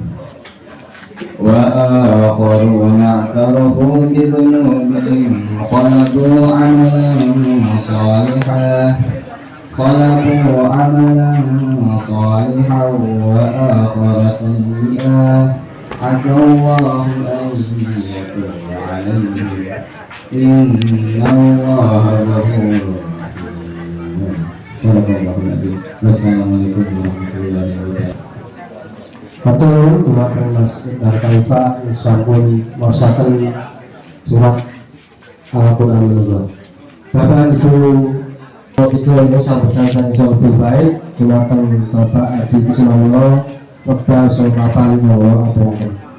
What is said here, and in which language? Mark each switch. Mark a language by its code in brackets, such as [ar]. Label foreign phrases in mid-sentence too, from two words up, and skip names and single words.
[ar] وآخرون اعترفوا بذنوبهم خلقوا عملا صالحا وآخر سيئا عسى الله أن يتوب عليهم إن الله غفور رحيم. صدق الله السلام عليكم ورحمة الله وبركاته. [jv] Matur dumateng Mas Idhar Khalifah sampun maosaken surat Al-Qur'an menika. Bapak Ibu [id] ini sambutan [jv] saking Sohibul Faid dumateng Bapak Haji Kusumawala wekdal sowapan kawula aturaken.